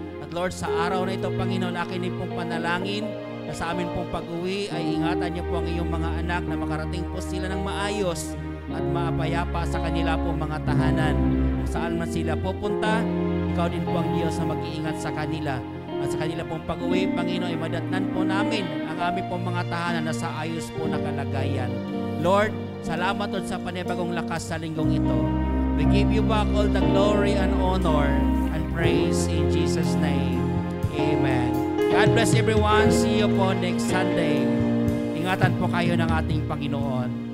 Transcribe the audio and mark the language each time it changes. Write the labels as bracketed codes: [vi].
[tl] At Lord, sa araw na ito, Panginoon, akin din pong panalangin na sa amin pong pag-uwi ay ingatan niyo po ang iyong mga anak na makarating po sila ng maayos at mapayapa sa kanila po mga tahanan. Kung saan man sila pupunta, ikaw din po ang Diyos na mag-iingat sa kanila. At sa kanila pong pag-uwi, Panginoon, ay madatnan po namin ang aming pong mga tahanan na sa ayos po na kalagayan. Lord, salamat Lord sa panibagong lakas sa linggong ito. [en] We give you back all the glory and honor and praise in Jesus' name. Amen. God bless everyone. See you po next Sunday. [tl] Ingatan po kayo ng ating Panginoon.